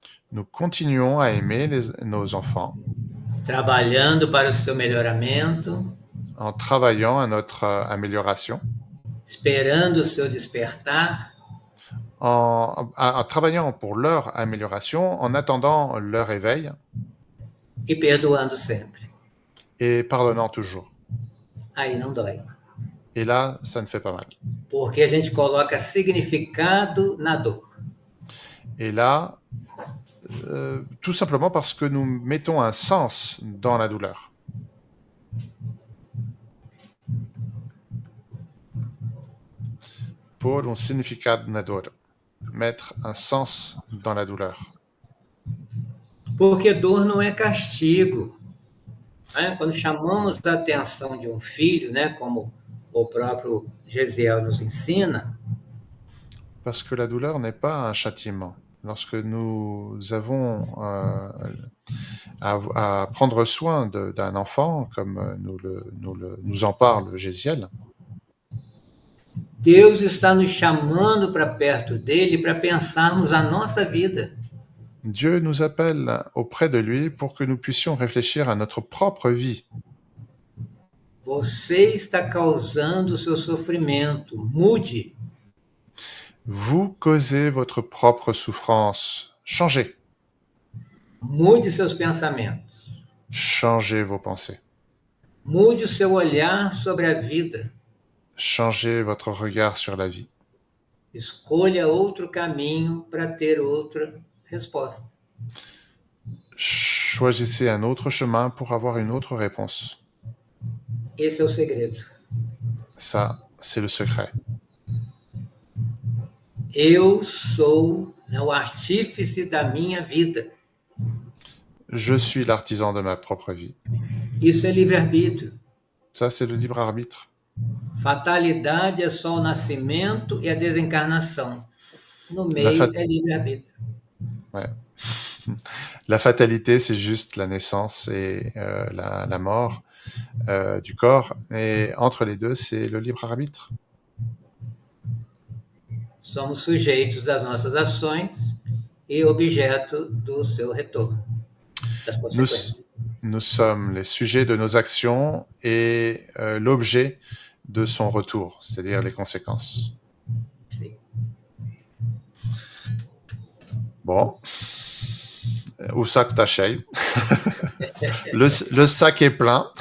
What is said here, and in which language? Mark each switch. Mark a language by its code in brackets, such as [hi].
[fr] Nous continuons à aimer nos enfants. [pt] Trabalhando para o seu melhoramento. [fr] En travaillant à notre amélioration. [pt] Esperando o seu despertar. [fr] En travaillant pour leur amélioration, en attendant leur éveil. [pt] E perdoando sempre. [fr] Et pardonnant toujours. [pt] Aí não dói. [fr] Et là, ça ne fait pas mal. [pt] Porque a gente coloca significado na dor. [fr] Et là, tout simplement parce que nous mettons un sens dans la douleur. [pt] Pôr um significado na dor. [fr] Mettre un sens dans la douleur. [pt] Porque dor não é castigo. Né? Quando chamamos a atenção de um filho, né, como o próprio Gesiel nos ensina. [fr] Parce que la douleur n'est pas un châtiment. Lorsque nous avons à prendre soin d'un enfant, comme nous en parle Gésiel, [pt] Deus está nos chamando para perto dele para pensarmos a nossa vida. [fr] Dieu nous appelle auprès de lui pour que nous puissions réfléchir à notre propre vie. [pt] Você está causando o seu sofrimento. Mude. [fr] Vous causez votre propre souffrance. Changez. [pt] Mude seus pensamentos. [fr] Changez vos pensées. [pt] Mude o seu olhar sobre a vida. [fr] Changez votre regard sur la vie. [pt] Escolha outro caminho para ter outra resposta. [fr] Choisissez un autre chemin pour avoir une autre réponse. [pt] Esse é o segredo. [fr] Ça, c'est le secret. [pt] Eu sou o artífice da minha vida. [fr] Je suis l'artisan de ma propre vie. [pt] Isso é livre-arbítrio. [fr] Ça, c'est le libre arbitre. [pt] Fatalidade é só o nascimento e a desencarnação. No meio é livre-arbítrio. [fr] Ouais. La fatalité, c'est juste la naissance et la mort du corps. Et entre les deux, c'est le libre arbitre. [pt] Somos sujeitos das nossas ações e objeto do seu retorno, das consequências. [fr] Nous sommes les sujets de nos actions et l'objet de son retour, c'est-à-dire les conséquences. [pt] Sim. [fr] Bon. [pt] O saco está cheio. [fr] Le sac est plein.